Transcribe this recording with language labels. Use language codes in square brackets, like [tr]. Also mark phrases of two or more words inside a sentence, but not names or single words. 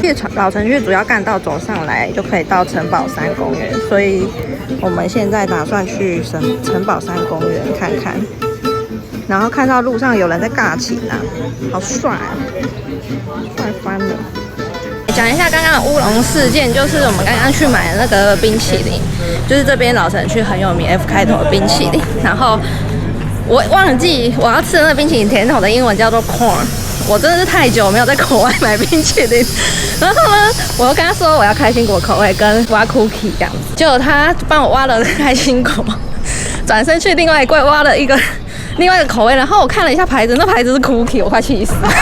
[zh] 老城區主要幹道走上來就可以到城堡山公園，所以我們現在打算去城堡山公園看看。然後看到路上有人在尬琴啊，好帥啊，帥翻了。講一下剛剛的烏龍事件，就是我們剛剛去買的那個冰淇淋，就是這邊老城區很有名 F 開頭的冰淇淋。然後我忘記我要吃的那個冰淇淋甜筒的英文叫做 corn， 我真的是太久沒有在國外買冰淇淋。然後呢，我又跟他說我要開心果口味跟挖 cookie 這樣子，結果他幫我挖了開心果，轉身去另外一櫃挖了另外一個口味，然後我看了一下牌子，那牌子是 cookie， 我快氣死了。